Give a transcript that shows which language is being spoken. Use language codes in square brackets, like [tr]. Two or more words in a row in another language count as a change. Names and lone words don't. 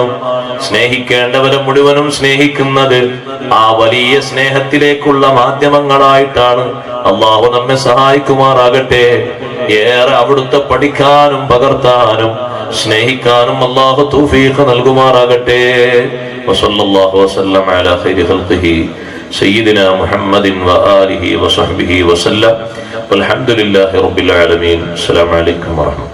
[ml] സ്നേഹിക്കേണ്ടവരെ മുഴുവനും സ്നേഹിക്കുന്നത് ആ വലിയ സ്നേഹത്തിലേക്കുള്ള മാധ്യമങ്ങളായിട്ടാണ്. അല്ലാഹു നമ്മെ സഹായിക്കുമാറാകട്ടെ. ഏറെ അവിടുത്തെ പഠിക്കാനും പകർത്താനും സ്നേഹിക്കാനും അല്ലാഹു തൗഫീഖ് നൽകുമാറാകട്ടെ. [ar] وصلى الله وسلم على خير خلقه سيدنا محمد وآله وصحبه وسلم والحمد لله رب العالمين. السلام عليكم ورحمة الله.